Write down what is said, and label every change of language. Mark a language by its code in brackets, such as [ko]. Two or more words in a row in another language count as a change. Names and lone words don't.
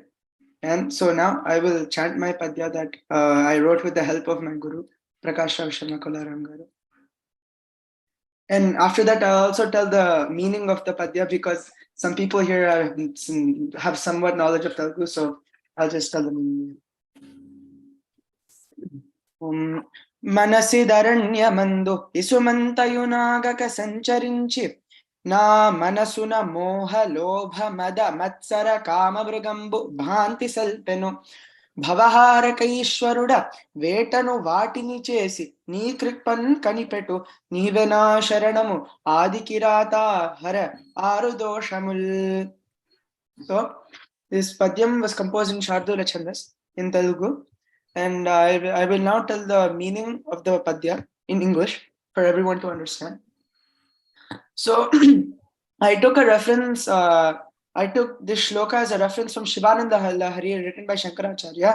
[en] And so now I will chant my Padya that I wrote with the help of my Guru, Prakash Sharma Kolaram Garu. And after that, I'll also tell the meaning of the Padya because some people here have somewhat knowledge of Telugu, so I'll just tell the meaning. [te] మనసి దరణ్య మందు ఇసుమంతయు నాగక సంచరించి నా మనసున మోహ లోభ మద మత్సర కామ మృగంబు భంటి సల్పెను భవహారకైశ్వరుడ వేటను వాటిని చేసి నీ కృపన్ కనిపెటు నీవెనా శరణము ఆదికిరాత హర ఆరు దోషముల్. So this padyam was composed in Shardula Chandas in Telugu, and I will now tell the meaning of the padya in English for everyone to understand. So I took a reference, I took this shloka as a reference from Shivananda Lahari written by Shankaracharya.